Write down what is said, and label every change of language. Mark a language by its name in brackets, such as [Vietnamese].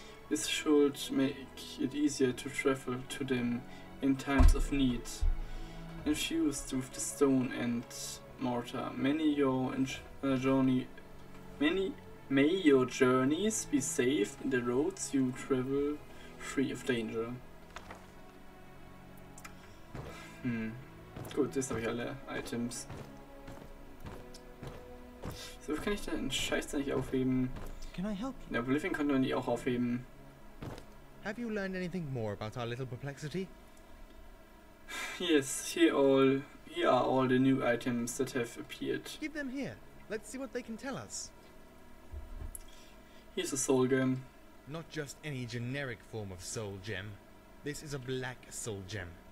[English] This should make it easier to travel to them in times of need. Infused with the stone and mortar, may your journeys be safe and the roads you travel free of danger. [German] Gut, jetzt habe ich alle Items. So kann ich den Scheiß da nicht aufheben. [English] Can I help you? [German] Der Living konnte man die auch aufheben. [English] Have you learned anything more about our little perplexity? Yes, here are all the new items that have appeared. Give them here. Let's see what they can tell us. Here's a soul gem. Not just any generic form of soul gem. This is a black soul gem.